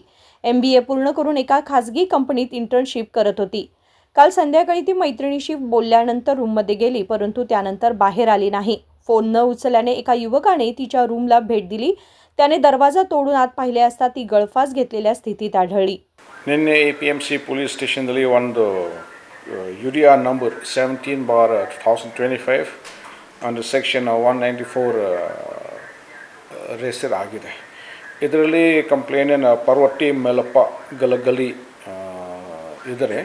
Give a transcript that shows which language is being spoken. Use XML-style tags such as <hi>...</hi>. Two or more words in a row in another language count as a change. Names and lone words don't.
<mr>MBA पूर्ण करून एका खासगी कंपनीत इंटर्नशिप करत होती. काल संध्याकाळी ती मैत्रिणीशी बोलल्यानंतर रूममध्ये गेली, परंतु त्यानंतर बाहेर आली नाही. फोन न उचलल्याने एका युवकाने तिच्या रूमला भेट दिली. त्याने दरवाजा तोडून आत पाहिले असता ती गळफास घेतलेल्या स्थितीत आढळली.</mr> <kn>ನಿನ್ನೆ APMC</kn> <en>police station</en> <kn>ಒಂದು UDR ನಂಬರ್ 17/2025</kn> <en>under section</en> <kn>194 ರಿಜಿಸ್ಟರ್ ಆಗಿದೆ. ಇದರಲ್ಲಿ ಕಂಪ್ಲೇಂಟಿನ ಪರ್ವಟ್ಟಿ ಮೇಲಪ್ಪ ಗಲಗಲಿ ಇದ್ದಾರೆ.</kn>